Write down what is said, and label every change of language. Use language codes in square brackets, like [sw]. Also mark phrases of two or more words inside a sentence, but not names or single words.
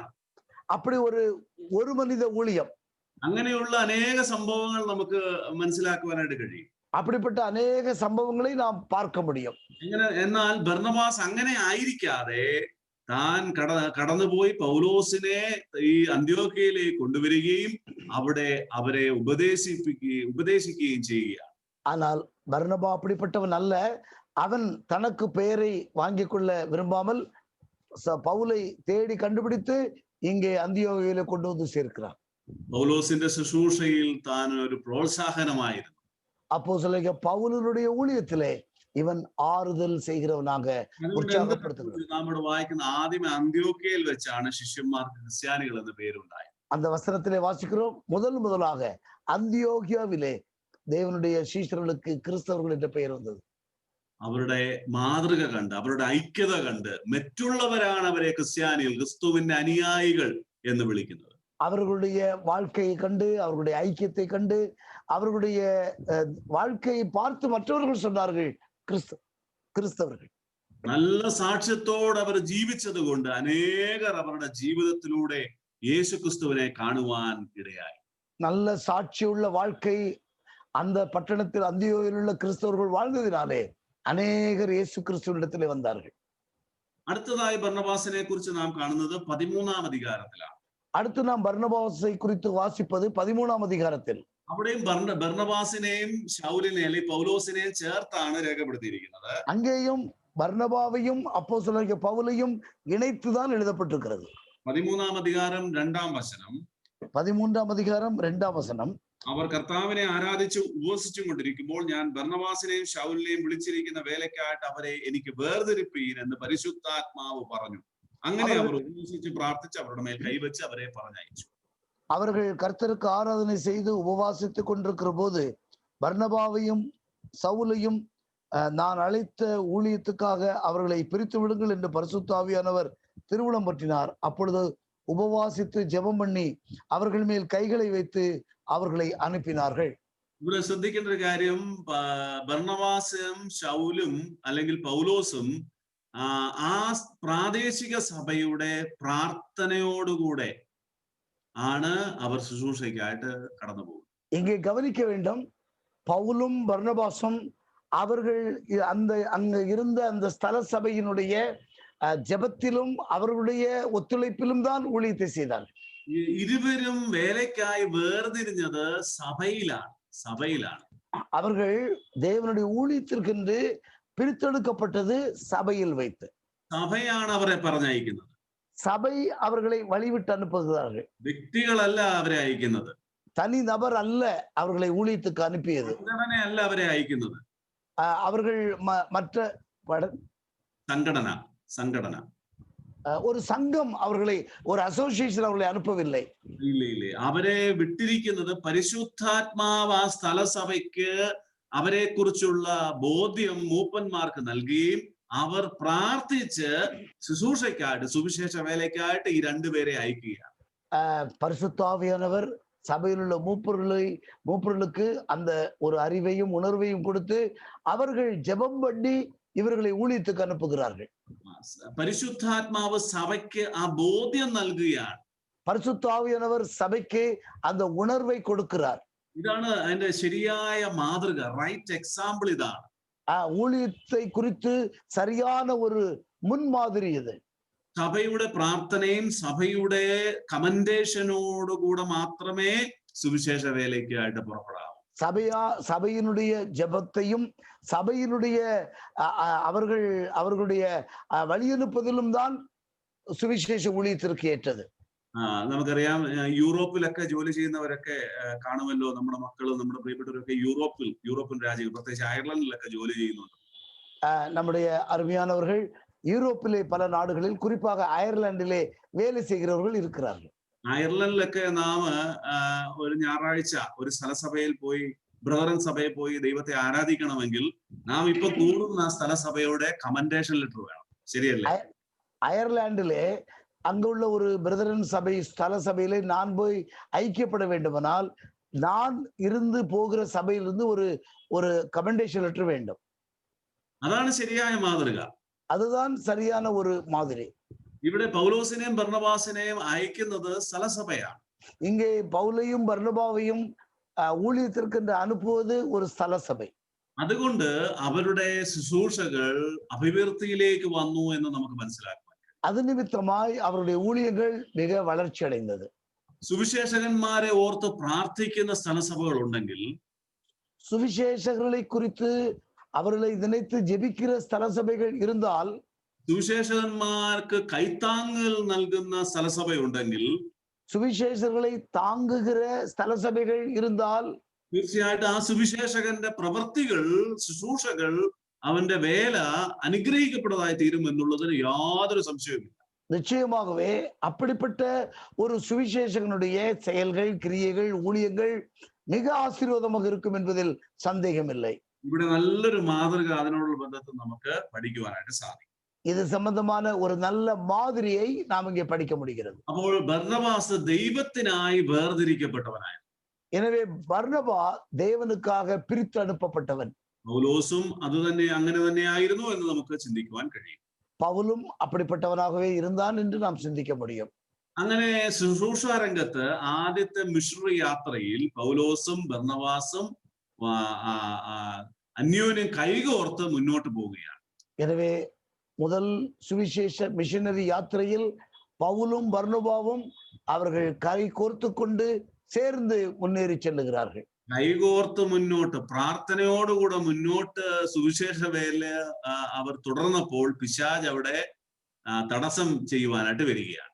[ta] அப்படி ஒரு மனித ஊழியம். [ml] അങ്ങനെയുള്ള അനേക സംഭവങ്ങൾ നമുക്ക് മനസ്സിലാക്കുവാനായിട്ട് കഴിയും. [ta] அப்படிப்பட்ட அநேக சம்பவங்களை நாம் பார்க்க முடியும். [ml] എന്നാൽ ബർന്നബാസ് അങ്ങനെ ആയിരിക്കാതെ താൻ കടന്നുപോയി പൗലോസിനെ ഈ അന്ത്യോക്യയിലേക്ക് കൊണ്ടുവരികയും അവിടെ അവരെ ഉപദേശിക്കുകയും ചെയ്യുകയാണ്. [ta] ஆனால் பர்னபா அப்படிப்பட்டவன் அல்ல. அவன் தனக்கு பெயரை வாங்கிக் கொள்ள விரும்பாமல் பவுலை தேடி கண்டுபிடித்து இங்கே அந்தியோகியில கொண்டு வந்து சேர்க்கிறான். [ml] പൗലോസിന്റെ ശുശ്രൂഷയിൽ താൻ ഒരു പ്രോത്സാഹനമായിരുന്നു. [ta] அப்போஸ்தலனாகிய பவுலினுடைய ஊழியத்திலே இவன் ஆறுதல் செய்கிறவனாக உற்சாகப்படுத்துகிறான். [ml] നമ്മുടെ വായിക്കുന്ന ആദ്യമേ അന്ത്യോക്യയിൽ വെച്ചാണ് ശിഷ്യന്മാർക്ക് ക്രിസ്ത്യാനികൾ എന്ന പേരുണ്ടായത്. [ta] அந்த வசனத்திலே வாசிக்கிறோம், முதலாக அந்தியோகியாவிலே தேவனுடைய சீஷர்களுக்கு கிறிஸ்தவர்கள் என்ற பெயர் வந்தது. [ml] അവരുടെ മാതൃക കണ്ട്, അവരുടെ ഐക്യത കണ്ട് മറ്റുള്ളവരാണ് അവരെ ക്രിസ്ത്യാനികൾ, ക്രിസ്തുവിന്റെ അനുയായികൾ എന്ന് വിളിക്കുന്നത്. [ta] அவர்களுடைய வாழ்க்கையை கண்டு, அவர்களுடைய ஐக்கியத்தை கண்டு, அவர்களுடைய வாழ்க்கையை பார்த்து மற்றவர்கள் சொன்னார்கள் கிறிஸ்தவர்கள். [ml] നല്ല സാക്ഷ്യത്തോടെ അവർ ജീവിച്ചത് കൊണ്ട് അനേകർ അവരുടെ ജീവിതത്തിലൂടെ യേശു ക്രിസ്തുവിനെ കാണുവാൻ ഇടയായി. [ta] நல்ல சாட்சியுள்ள வாழ்க்கை அந்த பட்டணத்தில் அந்தியோகியில் உள்ள கிறிஸ்தவர்கள் வாழ்ந்ததினாலே அநேகர் இயேசு கிறிஸ்துவினிடத்திலே வந்தார்கள். [ml] അടുത്തതായി ബർന്നബാസിനെ കുറിച്ച് നാം കാണുന്നത് 13-ാം അധികാരത്തിലാണ്. [ta] அடுத்து நாம் பர்னபாஸை குறித்து வாசிப்பது 13-ாம் அதிகாரத்தில். [ml] അവിടെയും ബർന്നബാസിനെയും ശൗലിനെ അല്ലെങ്കിൽ പൗലോസിനെയും ചേർത്താണ് രേഖപ്പെടുത്തിയിരിക്കുന്നത്. [ta] அங்கேயும் பர்னபாவையும் அப்போஸ்தலனாகிய பவுலையும் இணைத்துதான் எழுதப்பட்டிருக்கிறது. [ml] 13-ാം അധികാരം 2-ാം വചനം. 13-ാം அதிகாரம் 2-ാം വചനം. അവർ കർത്താവിനെ ആരാധിച്ചു ഉപവസിച്ചും കൊണ്ടിരിക്കുമ്പോൾ ഞാൻ ബർന്നബാസിനെയും ശൗലിനെയും വിളിച്ചിരിക്കുന്ന വേലയ്ക്കായിട്ട് അവരെ എനിക്ക് വേർതിരിപ്പീൻ എന്ന് പരിശുദ്ധാത്മാവ് പറഞ്ഞു. അങ്ങനെ അവർ ഉപവസിച്ച് പ്രാർത്ഥിച്ച് അവരുടെ മേൽ കൈവച്ച് അവരെ പറഞ്ഞയച്ചു. [ta] அவர்கள் கர்த்தருக்கு ஆராதனை செய்து உபவாசித்துக் கொண்டிருக்கிற போது பர்னபாவையும் சவுலையும் நான் அழைத்த ஊழியத்துக்காக அவர்களை பிரித்து விடுங்கள் என்று பரிசுத்த ஆவியானவர் திருவுளம் பற்றினார். அப்பொழுது உபவாசித்து ஜெபம் பண்ணி அவர்கள் மேல் கைகளை வைத்து அவர்களை அனுப்பினார்கள். [ml] ഇവിടെ ശ്രദ്ധിക്കേണ്ട ഒരു കാര്യം, ബർന്നബാസും ശൗലും അല്ലെങ്കിൽ പൗലോസും ആ പ്രാദേശിക സഭയുടെ പ്രാർത്ഥനയോടുകൂടെ ആണ് അവർ ശുശ്രൂഷയ്ക്കായിട്ട് കടന്നു പോകുന്നത്. [ta] இங்கே கவனிக்க வேண்டும், பவுலும் பர்னபாசும் அவர்கள் அங்க இருந்த அந்த ஸ்தல சபையினுடைய ஜெபத்திலும் அவர்களுடைய ஒத்துழைப்பிலும் தான் ஊழியத்தை செய்தார்கள். [ml] ഇരുവരും വേലയ്ക്കായി വേർതിരിഞ്ഞത് സഭയിലാണ്. [ta] அவர்கள் தேவனுடைய ஊழியத்திற்கென்று பிரித்தெடுக்கப்பட்டது சபையில் வைத்து. [ml] സഭയാണ് അവരെ പറഞ്ഞയക്കുന്നത്. [ta] சபை அவர்களை வழிவிட்டு அனுப்புகிறார்கள். [ml] വ്യക്തികളല്ല അവരെ അയക്കുന്നത്. [ta] தனி நபர் அல்ல அவர்களை ஊழியத்துக்கு அனுப்பியது. [ml] സംഘടനയല്ല അവരെ അയക്കുന്നത്. [ta] அவர்கள் மற்ற [ml] സംഘടന [ta] ஒரு சங்கம் அவர்களை, ஒரு அசோசியேஷன் அவர்களை அனுப்பவில்லை. [ml] ഇല്ല. അവരെ വിട്ടിരിക്കുന്നത് പരിശുദ്ധാത്മാവ് ആ സ്ഥലസഭയ്ക്ക് അവരെ കുറിച്ചുള്ള ബോധ്യം മൂപ്പന്മാർക്ക് നൽകുകയും അവർ പ്രാർത്ഥിച്ച് ശുശ്രൂഷയ്ക്കായിട്ട്, സുവിശേഷ വേലയ്ക്കായിട്ട് ഈ രണ്ടുപേരെ അയക്കുകയാണ്. [ta] பரிசுத்த ஆவியானவர் சபையில் உள்ள மூப்பர்களுக்கு அந்த ஒரு அறிவையும் உணர்வையும் கொடுத்து அவர்கள் ஜெபம் பண்ணி இவர்களை ஊழியத்துக்கு அனுப்புகிறார்கள். [ml] പരിശുദ്ധാത്മാവ് സഭയ്ക്ക് ആ ബോധ്യം നൽകുകയാണ്. [ta] பரிசுத்த ஆவியானவர் சபைக்கு அந்த உணர்வை கொடுக்கிறார். [ml] ഇതാണ് അതിന്റെ ശരിയായ മാതൃക, [en] right example [ml] ഇതാണ്. [ta] ஊழியத்தை குறித்து சரியான ஒரு முன்மாதிரி இது. [ml] സഭയുടെ പ്രാർത്ഥനയും സഭയുടെ കമന്റേഷനോടുകൂടെ മാത്രമേ സുവിശേഷ വേലയ്ക്കായിട്ട് പുറപ്പെടാവൂ. [ta] சபையினுடைய ஜெபத்தையும் சபையினுடைய அவர்களுடைய வழியனுப்பதிலும் தான் சுவிசேஷ ஊழியத்திற்கு ஏற்றது. [ml] നമുക്കറിയാം യൂറോപ്പിലൊക്കെ ജോലി ചെയ്യുന്നവരൊക്കെ കാണുമല്ലോ, നമ്മുടെ മക്കളും നമ്മുടെ പ്രിയപ്പെട്ടവരൊക്കെ യൂറോപ്യൻ രാജ്യങ്ങൾ, പ്രത്യേകിച്ച് അയർലൻഡിലൊക്കെ ജോലി ചെയ്യുന്നുണ്ട്. [ta] நம்முடைய அருமையானவர்கள் யூரோப்பிலே பல நாடுகளில் குறிப்பாக அயர்லாந்திலே வேலை செய்கிறவர்கள் இருக்கிறார்கள். [ml] അയർലൻഡിലൊക്കെ നാം ഒരു ഞായറാഴ്ച ഒരു സ്ഥലസഭയിൽ പോയി, ബ്രദറൻ സഭയിൽ പോയി ദൈവത്തെ ആരാധിക്കണമെങ്കിൽ നാം ഇപ്പൊ കൂടുന്ന സ്ഥലസഭയുടെ [en] commendation letter [ml] വേണം. ശരിയല്ലേ? [ta] அயர்லாந்திலே அங்குள்ள ஒரு பிரதரன் சபை ஸ்தல சபையிலே நான் போய் ஐக்கியப்பட வேண்டுமானால் நான் இருந்து போகிற சபையிலிருந்து ஒரு [en] commendation letter [ta] வேண்டும். [ml] അതാണ് ശരിയായ മാതൃക. [ta] அதுதான் சரியான ஒரு மாதிரி. [ml] ഇവിടെ പൗലോസിനെയും ബർന്നബാസിനെയും അയക്കുന്നത് സ്ഥലസഭയാണ്. [ta] இங்கே பவுலையும் பர்னபாவையும் ஊழியத்திற்கு அனுப்புவது ஒரு ஸ்தல சபை. [ml] അതുകൊണ്ട് അവരുടെ ശുശ്രൂഷകൾ അഭിവൃദ്ധിയിലേക്ക് വന്നു എന്ന് നമുക്ക് മനസ്സിലാക്കാം. [ta] அது நிமித்தமாய் அவருடைய ஊழியங்கள் மிக வளர்ச்சி அடைந்தது. [ml] സുവിശേഷകന്മാരെ ഓർത്ത് പ്രാർത്ഥിക്കുന്ന സ്ഥലസഭകൾ ഉണ്ടെങ്കിൽ, [ta] சுவிசேஷகர்களை குறித்து அவர்களை நினைத்து ஜெபிக்கிற ஸ்தல சபைகள் இருந்தால், [ml] സുവിശേഷകന്മാർക്ക് കൈത്താങ്ങൽ നൽകുന്ന സ്ഥലസഭയുണ്ടെങ്കിൽ, [ta] சுவிசேஷர்களை தாங்குகிற ஸ்தல சபைகள் இருந்தால், [ml] തീർച്ചയായിട്ടും ആ സുവിശേഷകന്റെ പ്രവൃത്തികൾ, ശുശ്രൂഷകൾ, അവന്റെ വേല അനുഗ്രഹിക്കപ്പെട്ടതായി തീരും എന്നുള്ളതിന് യാതൊരു സംശയവുമില്ല. [ta] நிச்சயமாகவே அப்படிப்பட்ட ஒரு சுவிசேஷகனுடைய செயல்கள், கிரியைகள், ஊழியங்கள் மிக ஆசீர்வாதமாக இருக்கும் என்பதில் சந்தேகமில்லை. [ml] ഇവിടെ നല്ലൊരു മാതൃക അതിനോടുള്ള ബന്ധത്തിൽ നമുക്ക് പഠിക്കുവാനായിട്ട് സാധിക്കും. [ta] இது சம்பந்தமான ஒரு நல்ல மாதிரியை நாம் இங்கே படிக்க முடிகிறது. [ml] അപ്പോൾ ബർന്നബാസ് ദൈവത്തിനായി വേർതിരിക്കപ്പെട്ടവനായിരുന്നു. [ta] எனவே பர்னபா தேவனுக்காக பிரித்து அனுப்பப்பட்டவன். [ml] പൗലോസും അങ്ങനെ തന്നെയായിരുന്നു എന്ന് നമുക്ക് ചിന്തിക്കുവാൻ കഴിയും. [ta] பவுலும் அப்படிப்பட்டவனாகவே இருந்தான் என்று நாம் சிந்திக்க முடியும். [ml] അങ്ങനെ ശുശ്രൂഷ രംഗത്ത് ആദ്യത്തെ മിഷണറി യാത്രയിൽ പൗലോസും ബർന്നബാസും അന്യോന്യം കൈകോർത്ത് മുന്നോട്ട് പോവുകയാണ്. [ta] எனவே முதல் சுவிசேஷ மிஷனரி யாத்திரையில் பவுலும் பர்னபாவும் அவர்கள் கை கோர்த்து கொண்டு சேர்ந்து முன்னேறி செல்லுகிறார்கள். [ml] കൈകോർത്ത് മുന്നോട്ട്, പ്രാർത്ഥനയോടുകൂടെ മുന്നോട്ട് സുവിശേഷ വേല അവർ തുടർന്നപ്പോൾ പിശാച് അവിടെ തടസ്സം ചെയ്യുവാനായിട്ട് വരികയാണ്.